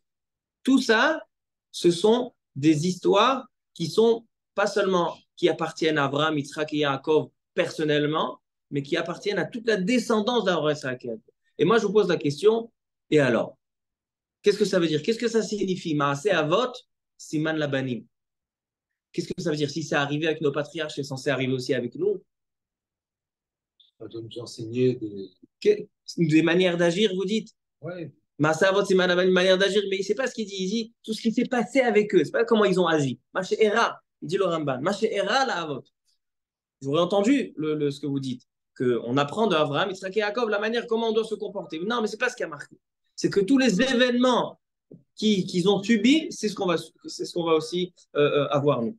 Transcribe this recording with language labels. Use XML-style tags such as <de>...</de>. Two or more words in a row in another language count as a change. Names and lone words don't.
<fr>Tout ça, ce sont des histoires qui sont pas seulement qui appartiennent à Abraham, Yitzhak et Yaakov personnellement, mais qui appartiennent à toute la descendance d'Abraham, Yitzhak et Yaakov. Et moi, je vous pose la question, et alors? Qu'est-ce que ça veut dire? Qu'est-ce que ça signifie?</fr> <he>מעשה אבות, סימן לבנים.</he> <fr>Qu'est-ce que ça veut dire? Si c'est arrivé avec nos patriarches, c'est censé arriver aussi avec nous. Ça doit nous enseigner Des manières d'agir, vous dites? Ouais.</fr> <he>מעשה אבות, סימן לבנים,</he> <fr>une manière d'agir, mais c'est pas ce qu'il dit. Il dit tout ce qui s'est passé avec eux. C'est pas comment ils ont agi.</fr> <he>מה שאירע,</he> <fr>il dit le Ramban.</fr> <he>מה שאירע לאבות.</he> <fr>J'aurais entendu ce que vous dites, qu'on apprend de Abraham, Yitzhak et Yaakov la manière comment on doit se comporter. Non, mais c'est pas ce qui a marqué. C'est que tous les événements qu'ils ont subis, c'est ce qu'on va aussi avoir nous.</fr>